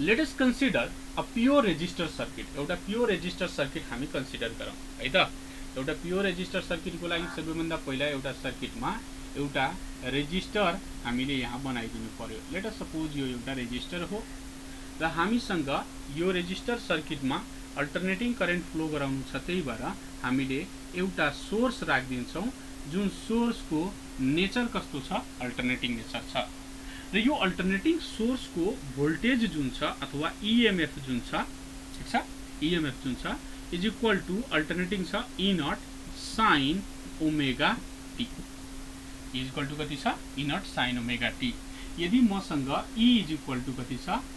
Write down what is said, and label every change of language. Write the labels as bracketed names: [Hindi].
[English] Let us consider a pure resistor circuit. [Nepali] एउटा pure resistor circuit हामी consider गरौँ है त। एउटा प्योर रेजिस्टर सर्किटको लागि सबैभन्दा पहिला एउटा सर्किटमा एउटा रेजिस्टर हामीले यहाँ बनाइदिनु पर्यो। लेट अस सपोज यो एउटा रेजिस्टर हो र हामीसँग यो रेजिस्टर सर्किटमा अल्टरनेटिङ करेन्ट फ्लो गराउनु छ। त्यही भएर हामीले एउटा सोर्स राखिदिन्छौं जुन सोर्सको नेचर कस्तो छ, अल्टरनेटिङ नेचर छ। र यो अल्टरनेटिङ सोर्सको भोल्टेज जुन छ अथवा ईएमएफ जुन छ, ठीक छ, ईएमएफ जुन छ इज इक्वल टु अल्टरनेटिङ छ ई not sine omega T. Is equal to कति छ? ई नट साइन ओमेगा टी। यदि मसँग ई इज इक्वल टु कति छ?